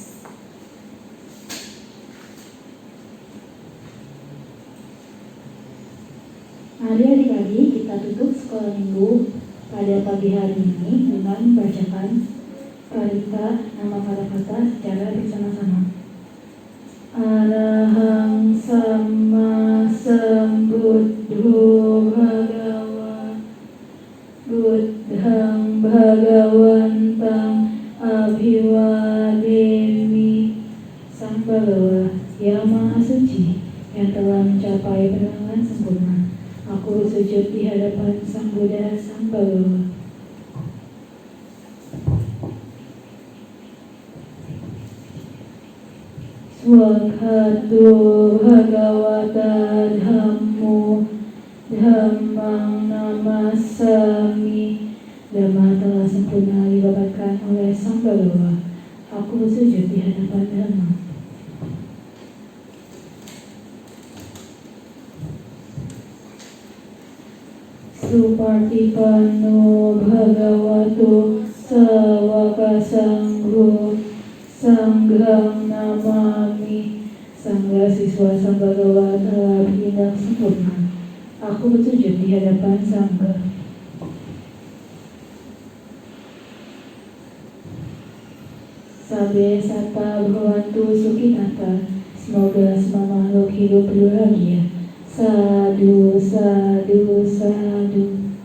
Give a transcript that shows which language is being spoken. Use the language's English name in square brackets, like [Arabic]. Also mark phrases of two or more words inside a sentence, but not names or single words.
[Indonesian] Mari adik-adik kita tutup sekolah minggu pada pagi hari ini dengan membacakan parita nama kata-kata secara bersama-sama. [Pali] Arahang sama sambuddho bhagawa buddhang bhagawantang abhiwademi. [Indonesian] Sang Bhagawa yang Maha Suci yang telah mencapai penerangan sempurna, aku sujud di hadapan Sang Buddha, Sang Bhagawa. [Pali] Swakhato Bhagavata Dhammo Dhammang Namasami. [Indonesian] Dhamma telah sempurna dibabarkan oleh Sang Bhagawa. Aku sujud di hadapan Dhamma. [Pali] Supartipanno Bhagavato Sawaka Sangho Sanghang Namami. [Indonesian] Sangga siswa Sang Bhagawa telah bertindak sempurna. Aku bersujud di hadapan Sangga. [Pali] Sabe sata bhavantu sukhitata. [Indonesian] Semoga semua makhluk hidup berbahagia. [Pali] Sadu, sadu, sadu.